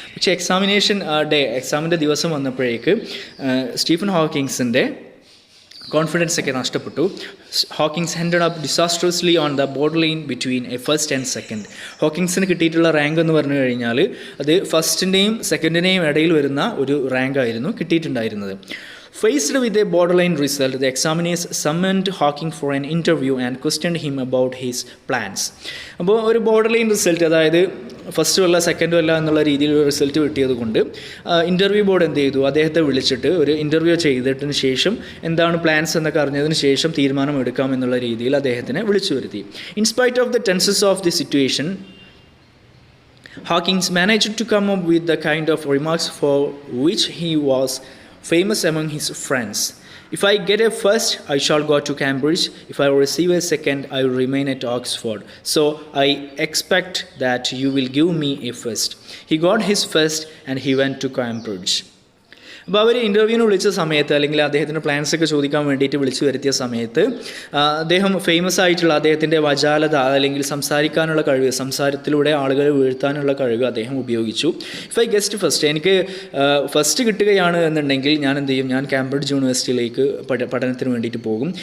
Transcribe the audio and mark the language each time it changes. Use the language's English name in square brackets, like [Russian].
[Malayalam] പക്ഷേ എക്സാമിൻ്റെ ദിവസം വന്നപ്പോഴേക്ക് സ്റ്റീഫൻ ഹോക്കിങ്സിൻ്റെ കോൺഫിഡൻസ് ഒക്കെ നഷ്ടപ്പെട്ടു. [English] Hawkings ended up disastrously on the border line between a first and second. [Malayalam] ഹോക്കിങ്സിന് കിട്ടിയിട്ടുള്ള റാങ്ക് എന്ന് പറഞ്ഞു കഴിഞ്ഞാൽ അത് ഫസ്റ്റിൻ്റെയും സെക്കൻഡിൻ്റെയും ഇടയിൽ വരുന്ന ഒരു റാങ്ക് ആയിരുന്നു കിട്ടിയിട്ടുണ്ടായിരുന്നത്. [English] Faced with a borderline result, the examiners summoned Hawking for an interview and questioned him about his plans. [Malayalam] അപ്പോൾ ഒരു ബോർഡർലൈൻ റിസൾട്ട്, അതായത് ഫസ്റ്റും അല്ല സെക്കൻഡും അല്ല എന്നുള്ള രീതിയിൽ ഒരു റിസൾട്ട് കിട്ടിയത് കൊണ്ട് ഇൻ്റർവ്യൂ ബോർഡ് എന്ത് ചെയ്തു, അദ്ദേഹത്തെ വിളിച്ചിട്ട് ഒരു ഇൻ്റർവ്യൂ ചെയ്തിട്ടിന് ശേഷം എന്താണ് പ്ലാൻസ് എന്നൊക്കെ അറിഞ്ഞതിന് ശേഷം തീരുമാനം എടുക്കാം എന്നുള്ള രീതിയിൽ അദ്ദേഹത്തിനെ വിളിച്ചു വരുത്തി. [English] In spite of the tenses of the situation, Hawking managed to come up with the kind of remarks for which he was famous among his friends. If I get a first, I shall go to Cambridge. If I receive a second, I will remain at Oxford. So I expect that you will give me a first. He got his first and he went to Cambridge. [Malayalam] അപ്പോൾ അവർ ഇൻ്റർവ്യൂവിന് വിളിച്ച സമയത്ത്, അല്ലെങ്കിൽ അദ്ദേഹത്തിൻ്റെ പ്ലാൻസൊക്കെ ചോദിക്കാൻ വേണ്ടിയിട്ട് വിളിച്ചു വരുത്തിയ സമയത്ത് അദ്ദേഹം ഫേമസ് ആയിട്ടുള്ള അദ്ദേഹത്തിൻ്റെ വജാലത, അല്ലെങ്കിൽ സംസാരിക്കാനുള്ള കഴിവ്, സംസാരത്തിലൂടെ ആളുകളെ വീഴ്ത്താനുള്ള കഴിവ് അദ്ദേഹം ഉപയോഗിച്ചു. [English] if I get first, [Malayalam] എനിക്ക് ഫസ്റ്റ് കിട്ടുകയാണ് എന്നുണ്ടെങ്കിൽ ഞാൻ എന്ത് ചെയ്യും, ഞാൻ കാംബ്രിഡ്ജ് യൂണിവേഴ്സിറ്റിയിലേക്ക് പഠനത്തിന് വേണ്ടിയിട്ട് പോകും.